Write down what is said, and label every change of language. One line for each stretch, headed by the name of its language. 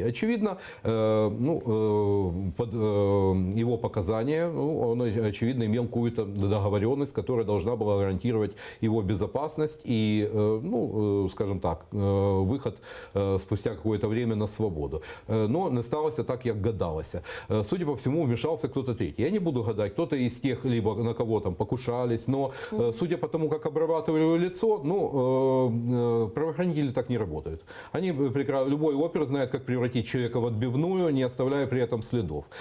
Russian: Очевидно, под его показания он, очевидно, имел какую-то договоренность, которая должна была гарантировать его безопасность и, скажем так, выход спустя какое-то время на свободу.
Ukrainian: Но не сталося так, як гадалося.
Russian: Судя по всему, вмешался кто-то третий. Я не буду гадать, кто-то из тех, либо на кого там покушались, но судя по тому, как обрабатывали его лицо, правоохранители так не работают. Они любой опер знает, как превратить человека в отбивную, не оставляя при этом следов.